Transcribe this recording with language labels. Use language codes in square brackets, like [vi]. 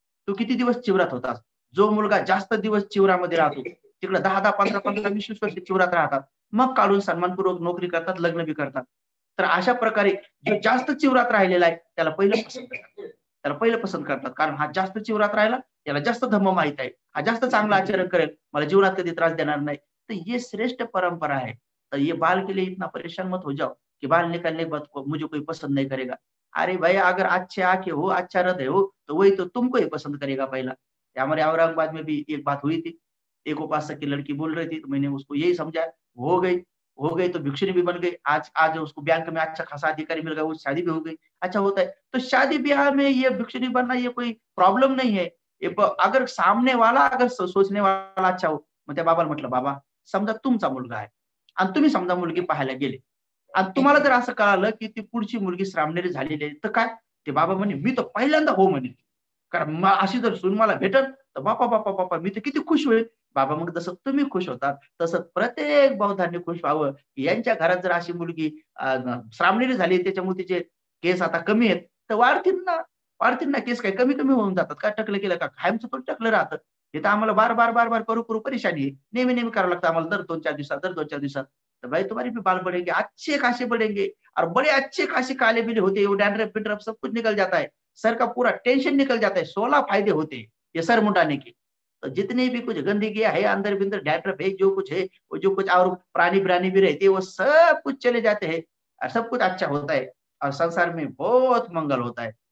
[mr] तू किती दिवस चिवरात होतास?" जो मुलगा जास्त दिवस चिवरामध्ये राहतो, तिकडे 10-10, 15-15, 20-20 वर्ष चिवरात राहतात. मग काढून सन्मानपूर्वक नोकरी करतात, लग्न बी करतात. तर अशा प्रकारे जो जास्त चिवरात राहिलेला आहे, त्याला पहिलं पसंत करतात. त्याला पहिलं पसंत करतात. कारण हा जास्त चिवरात राहिला, त्याला जास्त धम्म माहीत आहे. हा जास्त चांगलं आचरण करेल, मला जीवनात कधी त्रास देणार नाही. [hi] तर ये श्रेष्ठ परंपरा है. तर ये बाल के लिए इतना परेशान मत हो जाओ, कि बाल निकालने के बाद मुझे कोई पसंद नहीं करेगा. अरे भाई अगर अच्छे आँखें हो, अच्छा हृदय हो, तो वही तो तुमको ही पसंद करेगा पहला. हमारे औरंगाबाद में भी एक बात हुई थी. एक उपासक की लड़की बोल रही थी, तो मैंने उसको यही समझाया, हो गई, हो गई तो भिक्षुणी भी बन गई. आज आज उसको बैंक में अच्छा खासा अधिकारी मिल गया, वो शादी भी हो गई. अच्छा होता है. तो शादी-ब्याह में ये भिक्षुणी बनना ये कोई प्रॉब्लेम नहीं है. अगर सामने वाला अगर सोचने वाला अच्छा हो. [mr] मग त्या बाबाला म्हटलं, "बाबा, समजा तुमचा मुलगा आहे आणि तुम्ही समजा मुलगी पाहायला गेले आणि तुम्हाला जर असं कळालं, की ती पुढची मुलगी श्रामणेरी झालेली आहे, तर काय?" ते बाबा म्हणे, "मी तर पहिल्यांदा हो म्हणेन. कारण अशी जर सून मला भेटेल, तर बापा, बापा, बापा मी तर किती खुश होईल." बाबा मग जसं तुम्ही खुश होतात, तसं प्रत्येक बौद्धांनी खुश व्हावं, की यांच्या घरात जर अशी मुलगी श्रामणेरी झाली, त्याच्यामुळे तिचे केस आता कमी आहेत, तर वाढतील ना केस काय कमी-कमी होऊन जातात का? टकलं केलं का? कायमचं थोडं टकलं राहतं. हे तर आम्हाला बार-बार करू परेशानी आहे. नेहमी करावं लागतं आम्हाला दर 2-4 दिवसात, दर 2-4 दिवसात. [hi] तर भाई तुम्हारे भी बाल बढ़ेंगे, अच्छे खासे बढ़ेंगे और बड़े अच्छे खासे काले-पीले होते हैं, वो डैंड्रफ सब कुछ निकल जाता है। सर का पूरा टेंशन निकल जाता है, 16 फायदे होते हैं ये सर मुंडाने के। तो जितनी भी कुछ गंदगी है अंदर-बिंदर डैंड्रफ है, जो कुछ है, वो जो कुछ और प्राणी-ब्रानी भी रहते हैं, वो सब कुछ चले जाते हैं और सब कुछ अच्छा होता है और संसार में बहुत मंगल होता है।